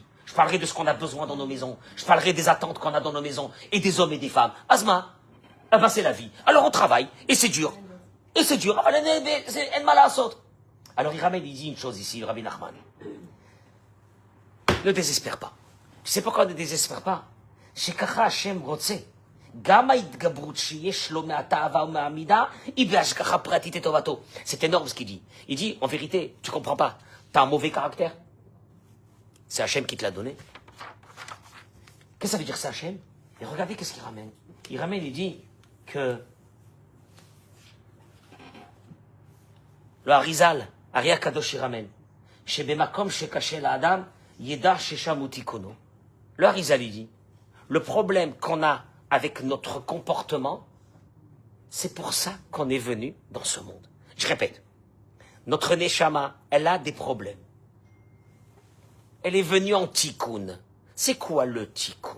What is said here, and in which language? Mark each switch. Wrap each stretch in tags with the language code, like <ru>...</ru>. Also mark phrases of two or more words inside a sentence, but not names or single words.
<fr>Je parlerai de ce qu'on a besoin dans nos maisons. Je parlerai des attentes qu'on a dans nos maisons, et des hommes et des femmes. Asma, eh ben, c'est la vie. Alors, on travaille, et c'est dur. Et c'est dur. Alors, il ramène, il dit une chose ici, Rabbi Nachman. Ne désespère pas. Tu sais pourquoi ne désespère pas?</fr> <he>שככה השם רוצה. גם ההתגברות שיש לו מהתאווה ומהעמידה, היא בהשגחה פרטית את טובתו.</he> <fr>C'est énorme ce qu'il dit. Il dit, en vérité, tu comprends pas. T'as un mauvais caractère. C'est Hachem qui te l'a donné. Qu'est-ce que ça veut dire, c'est Hachem? Et regardez qu'est-ce qu'il ramène. Il dit que le Harizal, Ari Akadosh, il ramène.</fr> <he>שבמקום שקשה לאדם, ידע ששם הוא תיקונו.</he> <fr>Le Harizal, il dit, le problème qu'on a avec notre comportement, c'est pour ça qu'on est venu dans ce monde. Je répète, notre Neshama, elle a des problèmes. Elle est venue en tikkun. C'est quoi le tikkun?</fr>